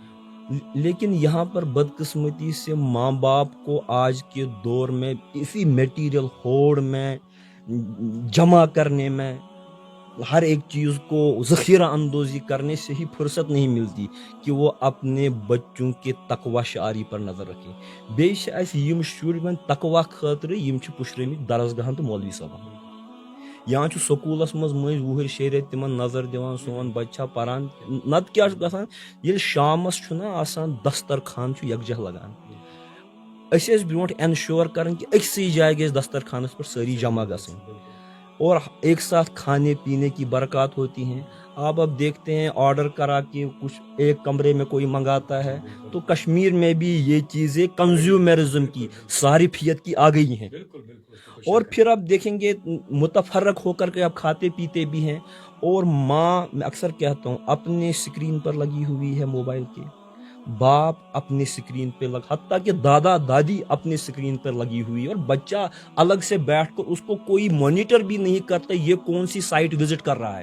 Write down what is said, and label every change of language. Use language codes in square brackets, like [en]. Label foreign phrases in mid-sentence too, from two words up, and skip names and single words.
[ur] لیکن یہاں پر بدقسمتی سے ماں باپ کو آج کے دور میں اسی میٹیریل ہوڑ میں جمع کرنے میں, ہر ایک چیز کو ذخیرہ اندوزی کرنے سے ہی فرصت نہیں ملتی کہ وہ اپنے بچوں کے تقوی شعاری پر نظر رکھیں. [ks] بیٚیہِ چھِ اَسہِ یِم شُرۍ وۄنۍ تقوی خٲطرٕ یِم چھِ پُشرٲمٕتۍ درسگاہن تہٕ مولوی صٲبن, یا چھُ سکوٗلس منٛز مٔنٛزۍ وُہٕرۍ شیٚیہِ رٮ۪تۍ تِمن نظر دِوان سون بچہِ چھا پران. نتہٕ کیٛاہ چھُ گژھان ییٚلہِ شامس چھُنہ آسان دسترخان چھُ یکجاہ لگان, أسۍ ٲسۍ برونٛٹھ انشور کران کہ أکسٕے جایہِ گژھِ دسترخانس پٮ۪ٹھ سٲری جمع گژھٕنۍ [ur] اور ایک ساتھ کھانے پینے کی برکات ہوتی ہیں. آپ اب دیکھتے ہیں آرڈر کرا کے کچھ ایک کمرے میں کوئی منگاتا ہے, تو کشمیر میں بھی یہ چیزیں کنزیومرزم کی صارفیت کی آ گئی ہیں. اور پھر آپ دیکھیں گے متفرق ہو کر کے آپ کھاتے پیتے بھی ہیں, اور ماں میں اکثر کہتا ہوں اپنے اسکرین پر لگی ہوئی ہے موبائل کے, باپ اپنے اسکرین پہ حتیٰ کہ دادا دادی اپنے اسکرین پر لگی ہوئی ہے, اور بچہ الگ سے بیٹھ کر اس کو کوئی مانیٹر بھی نہیں کرتا یہ کون سی [en] site visit [ur] کر رہا ہے.